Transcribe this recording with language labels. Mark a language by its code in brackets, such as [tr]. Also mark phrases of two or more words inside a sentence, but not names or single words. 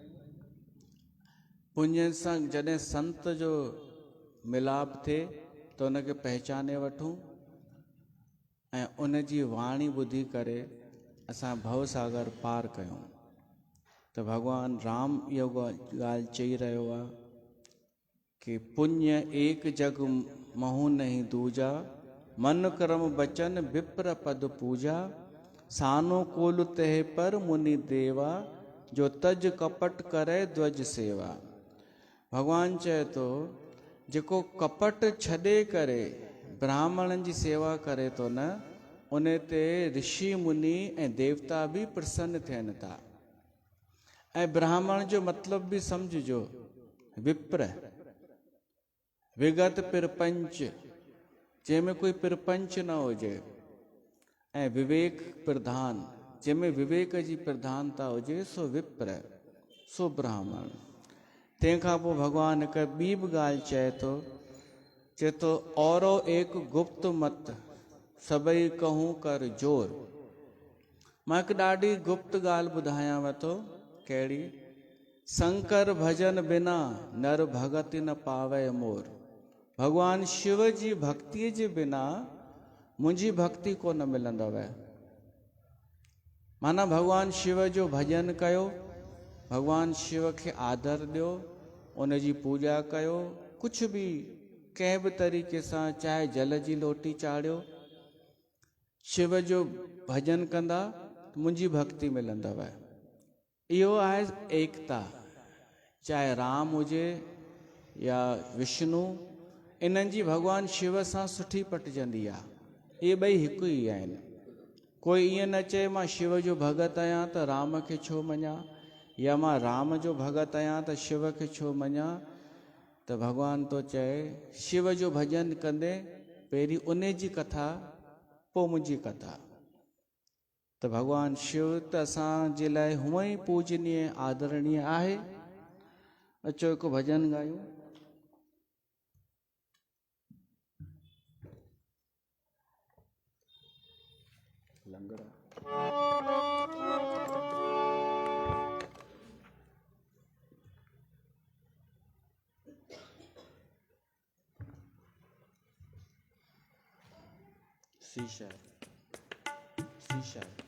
[sd] पुण्य सां जॾहिं संत जो मिलाप थिए त उनखे पहचाने वठूं ऐं उन जी वाणी ॿुधी करे असां भवसागर पार कयूं। त भॻवान राम इहो ॻाल्हि चई रहियो आहे कि [awa] पुण्य एक जग महु नहीं दूजा, मन कर्म बचन विप्र पद पूजा, सानुकूल तह पर मुनि देवा, जो तज कपट करे ध्वज सेवा। [sd] भॻवान चए थो, जेको कपट छॾे करे ब्राह्मणनि जी सेवा करे थो न, उन ते ऋषि मुनि ऐं देवता बि प्रसन्न थियनि था। ऐं ब्राह्मण जो मतिलब बि सम्झिजो, विप्र, विगत प्रपंच, जंहिंमें कोई प्रपंच न हुजे, ऐं विवेक प्रधान, जंहिंमें विवेक जी प्रधानता हुजे, सो विप्र, सो ब्राह्मण। तंहिंखां पोइ भॻवान हिकु ॿी बि ॻाल्हि चए थो [awa] औरो एक गुप्त मत सभई कहूं कर जोर। [sd] मां हिकु ॾाढी गुप्त ॻाल्हि ॿुधायांव थो। कहिड़ी? [awa] शंकर भजन बिना नर भगति न पावे मोर। [sd] भगवान शिव जी भक्तिअ जे बिना मुंहिंजी भक्ति कोन मिलंदव। माना भगवान शिव जो भजन कयो, भगवान शिव खे आदर ॾियो, उन जी पूॼा कयो, कुझु बि कंहिं बि तरीक़े सां, चाहे जल जी लोटी चाढ़ियो, शिव जो भजन कंदा, मुंहिंजी भक्ति मिलंदव। इहो आहे एकता। चाहे राम हुजे या विष्णु, इन्हनि जी भॻवान शिव सां सुठी पटिजंदी आहे। इहे ॿई हिकु ई आहिनि। कोई ईअं न चए मां शिव जो भॻत आहियां त राम खे छो मञा, या मां राम जो भॻत आहियां त शिव खे छो मञा। त भॻवान थो चए, शिव जो भजन कंदे पहिरीं उन जी कथा, पोइ मुंहिंजी कथा। त भगवान शिव त असांजे लाइ हूअं ई पूजनीय आदरणीय आहे। अचो हिकु भजन ॻायूं। लंगर शीशा शीशा